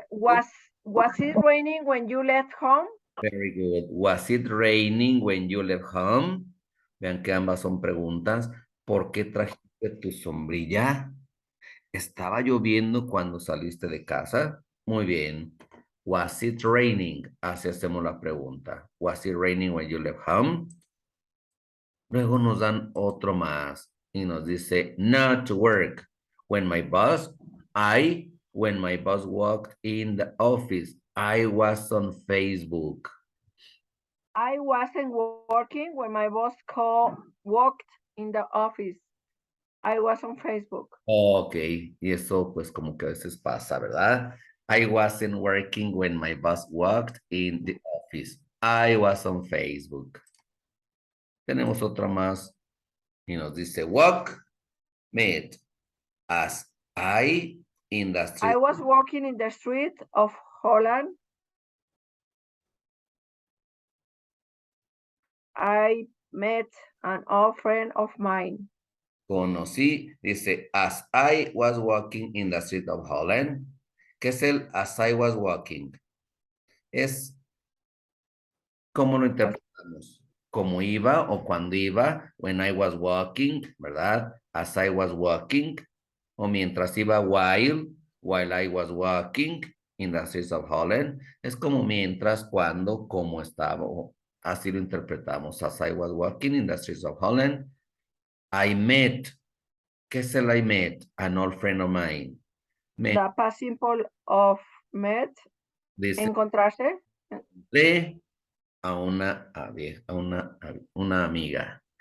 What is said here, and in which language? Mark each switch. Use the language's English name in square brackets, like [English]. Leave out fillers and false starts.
[English] Was it raining when you left home? Very good. Was it raining when you left home? [Spanish] Vean que ambas son preguntas. ¿Por qué trajiste tu sombrilla? ¿Estaba lloviendo cuando saliste de casa? Muy bien. [English] Was it raining? [Spanish] Así hacemos la pregunta. [English] Was it raining when you left home? [Spanish] Luego nos dan otro más y nos dice [English] not to work. When my boss walked in the office, I was on Facebook. I wasn't working when my boss walked in the office. I was on Facebook. [Spanish] Ok, y eso pues como que a veces pasa, ¿verdad? [English] I wasn't working when my boss walked in the office. I was on Facebook. [Spanish] Tenemos otra más y nos dice [English] walk, meet, as I in the street. I was walking in the street of Holland. I met an old friend of mine. [Spanish] Conocí, dice, [English] as I was walking in the street of Holland. [Spanish] ¿Qué es el [English] as I was walking? [Spanish] Es ¿cómo lo interpretamos? Como iba o cuando iba, [English] when I was walking, [Spanish] ¿verdad? [English] As I was walking, [Spanish] o mientras iba [English] while I was walking in the streets of Holland. [Spanish] Es como mientras, cuando, como estaba. Así lo interpretamos. [English] As I was walking in the streets of Holland, I met. [Spanish] ¿Qué es el [English] I met? An old friend of mine. The past simple of met, [Spanish] Dice, encontrarse. de a una amiga.